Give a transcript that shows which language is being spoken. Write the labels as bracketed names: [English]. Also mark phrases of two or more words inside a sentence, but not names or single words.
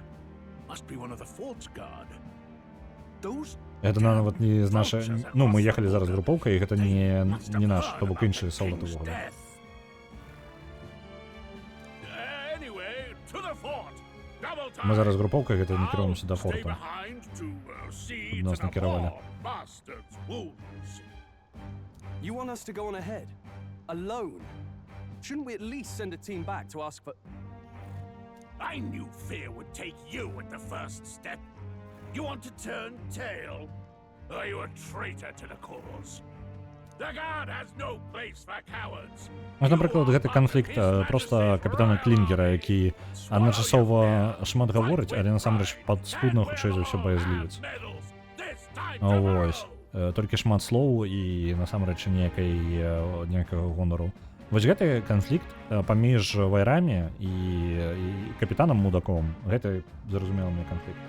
[Belarusian] Гэта нават не з нашай... Ну, мы ехалі зараз групоўкай, і гэта не наш, то бок іншыя салдаты ўвогуле. Мы зараз групоўкай гэта накіруемся да форта. Тут нас накіравалі. [English] You want us to go on ahead? Alone? Shouldn't we at least send a team back to ask for... I knew fear would take you at the first step. You want to turn tail? Are you a traitor to the cause? The guard has no place for cowards. [Belarusian] Напрыклад, гэты канфлікт проста капітана Клінгера, які адначасова шмат гаворыць, але насамрэч падспудна хутчэй за ўсё баязлівец. Вось. Толькі шмат слоў і насамрэч ніякага гонару. Вось гэты канфлікт паміж вайрамі і капітанам мудаком, гэта зразумелы мне канфлікт.